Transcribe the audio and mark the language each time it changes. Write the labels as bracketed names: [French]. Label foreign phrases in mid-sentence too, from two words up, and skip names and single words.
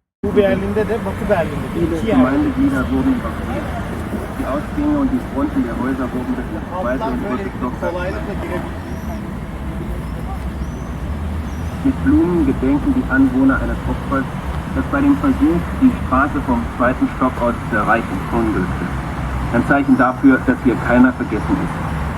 [Turkish] Doğu Berlin'de de Batı Berlin'de de. [German] Viele [Turkish] İki yer. [German] Gemeindeglieder wurden evakuiert. Die Ausgänge und die Fronten der Häuser wurden durch das zweite [Turkish] Alttan [German] und dritte [Turkish] böylelikle [German] Stockwerk [Turkish] kolaylıkla girebilir. [German] Mit Blumen gedenken die Anwohner eines Opfers, das bei dem Versuch, die Straße vom zweiten Stock aus zu erreichen, unglückte. Ein Zeichen dafür, dass hier keiner vergessen ist.